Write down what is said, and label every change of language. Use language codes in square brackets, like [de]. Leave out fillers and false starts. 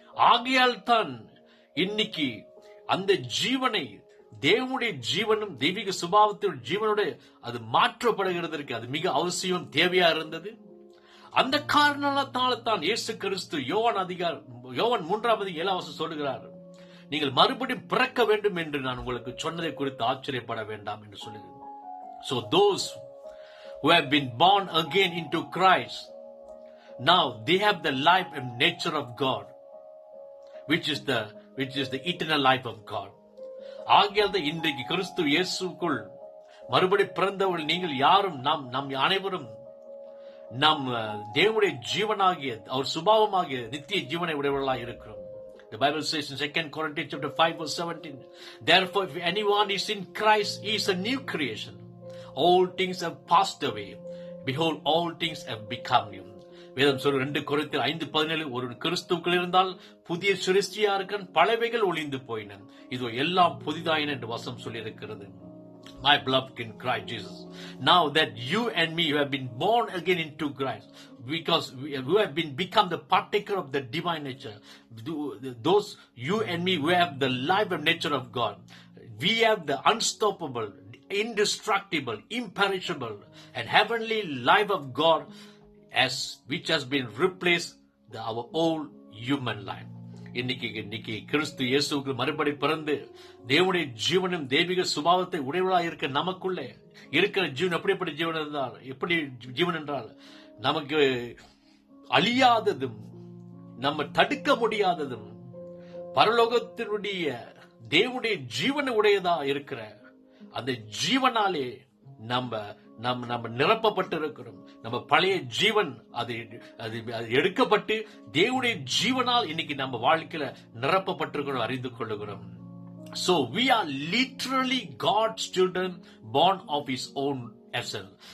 [ta] ஆகையால் தான் இன்னைக்கு அந்த ஜீவனை தேவனுடைய ஜீவனும் தெய்வீக சுபாவத்தின் ஜீவனோட அது மாற்றப்படுகிறதற்கு அது மிக அவசியம் தேவையா இருந்தது. அந்த காரணத்தால தான் இயேசு கிறிஸ்து யோவான் 3:7 சொல்லுகிறார், நீங்கள் மறுபடியும் பிறக்க வேண்டும் என்று நான் உங்களுக்கு சொன்னதை குறித்து ஆச்சரியப்பட வேண்டாம் என்று சொல்லுகிறேன். [en] So those who have been born again into Christ, now they have the life and nature of God, which is the eternal life of God. [ta] ஆகையால் தான் இன்றைக்கு கிறிஸ்து இயேசுக்குள் மறுபடி பிறந்தவர்கள் நீங்கள் யாரும் நாம் அனைவரும் நம் தேவனுடைய ஜீவனாகிய அவர் சுபாவமாகிய நித்திய ஜீவனை உடையவர்களாக இருக்கிறோம். [en] The Bible says in 2 Corinthians chapter 5:17, therefore if anyone is in Christ, he is a new creation. All things have passed away. Behold, all things have become new. [ta] வேதம் சொல்ற 2 கொரிந்தியர் 5:17, ஒரு கிறிஸ்துவுக்குள் இருந்தால் புதிய சிருஷ்டியா இருக்க, பழையவைகள் ஒளிந்து போயின, இதோ எல்லாம் புதிதாயின என்று வசனம் சொல்லி இருக்கிறது. [en] My beloved in Christ Jesus, now that you and me have been born again into Christ, because we have become the partaker of the divine nature, those you and me who have the life and nature of God, we have the unstoppable, indestructible, imperishable and heavenly life of God, which has been replaced our old human life. [ta] இன்னைக்கு கிறிஸ்து இயேசுவுக்கு மறுபடி பிறந்து தேவனுடைய ஜீவனும் தெய்வீக சுபாவத்தை உடையவளாக இருக்க நமக்குள்ளே இருக்கிற ஜீவன் எப்படி ஜீவன் என்றால் நமக்கு அழியாததும் நம்ம தடுக்க முடியாததும் பரலோகத்தினுடைய தேவனுடைய ஜீவனை உடையதா இருக்கிற அந்த ஜீவனாலே நம்ம நிரப்பப்பட்டு இருக்கிறோம். நம்ம பழைய ஜீவன் அது எடுக்கப்பட்டு தேவனுடைய ஜீவனால் இன்னைக்கு நம்ம வாழ்க்கையில நிரப்பப்பட்டிருக்கிறோம், அறிந்து கொள்ளுகிறோம். [en] So we are literally God's children born of His own essence.